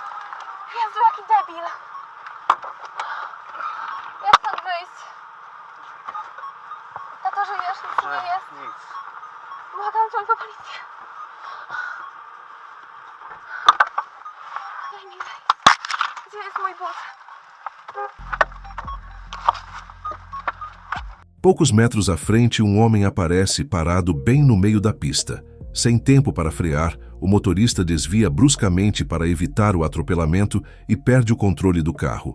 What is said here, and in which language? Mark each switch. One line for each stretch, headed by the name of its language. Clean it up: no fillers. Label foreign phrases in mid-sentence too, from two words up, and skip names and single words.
Polish: Jezu, jaki debil. Jak stąd wyjść? Tato, żyjesz? Nic ci nie jest? Nic. Błagam, dzwoń po policję. Daj mi wejść. Gdzie jest mój but?
Portuguese: Poucos metros à frente, um homem aparece parado bem no meio da pista. Sem tempo para frear, o motorista desvia bruscamente para evitar o atropelamento e perde o controle do carro.